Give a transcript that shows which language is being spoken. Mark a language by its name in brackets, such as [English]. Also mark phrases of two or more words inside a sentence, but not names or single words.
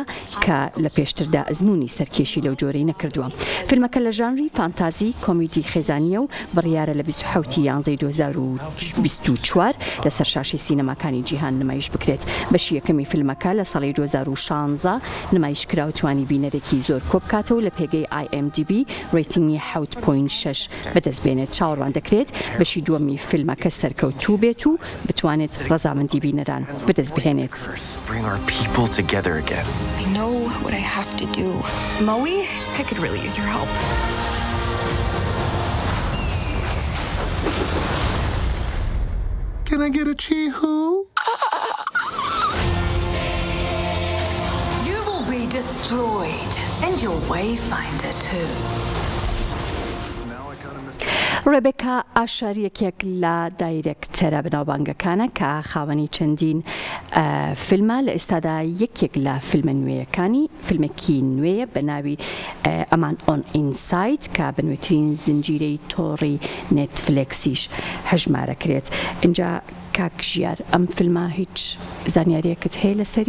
[Central Kurdish] کە لە پێشتردا ئەزمموی سەرکێشی لەو جۆرەی نەکردووە فیلمەکە لە ژانری فانتازی کۆمیدی خێزانیە و بڕیارە لە 27 یانزەی 2024 لەسەر شاشەی سینەما کانی جیهان نمایش بکرێت بەشی یەکەمی فیلمەکە لە ساڵی 2016 نمایش کرا و توانی بینەرێکی زۆر کۆبکاتەوە لە پێگەی IMDb ڕێتینگی 7.6 بەدەست بێنێت چاوەڕوان دەکرێت بەشی دووەمی فیلمەکە سەرکەوتوو بێت و بتوانێت ڕەزامەندی بینەران بەدەست بهێنێت. [English] Can I get a chee-hoo? You will be destroyed, and your wayfinder too. [Central Kurdish] ڕێبێکا ئاشاریەکێک لە دایرێکتەرە بناوبانگەکانە کە خاوەنی چەندین فیلمە لە ئێستادا یەکێک لە فیلمە نوێیەکانی فیلمێکی نوێیە بە ناوی ئەمان ئۆن ئینسایت کە بنوێترین زنجیرەی تۆڕی نێتفلێکسیش هەژمارەکرێت اینجا کاک ژیار ئەم فیلمە هیچ زانیاریەکەت هەیە لەسەری؟